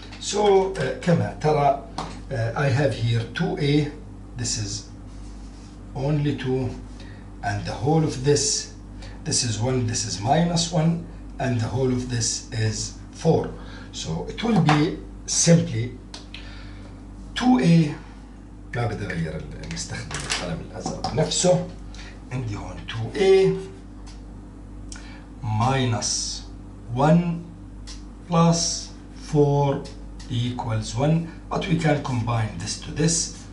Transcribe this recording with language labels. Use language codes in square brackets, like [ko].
[en] So [ar] كما ترى [en] I have here 2A. This is only 2, and the whole of this is 1. This is minus 1, and the whole of this is 4. So it will be simply 2A. [ar] ما بدي أغير نستخدم القلم الأزرق نفسه. عندي هون [en] 2A minus 1 plus 4 equals 1. But we can combine this to this.